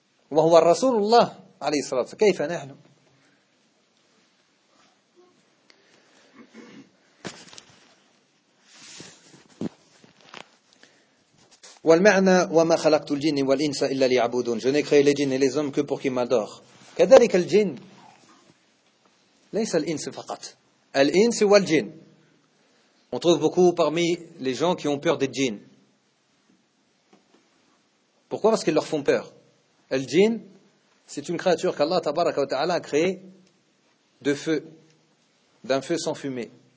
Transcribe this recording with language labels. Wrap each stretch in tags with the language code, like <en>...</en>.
<ar>Wa huwa Rasulullah, alayhi salatu wa sallam. Kayfa nahnu?</ar> <fr>Je n'ai créé les djinns et les hommes que pour qu'ils m'adorent.</fr> <ar>كذلك الجن ليس الإنس فقط الإنس والجن.</ar> <fr>On trouve beaucoup parmi les gens qui ont peur des djinns. Pourquoi? Parce qu'ils leur font peur. Le djinn, c'est une créature qu'Allah tabaraka wa ta'ala a créée de feu, d'un feu sans fumée.</fr>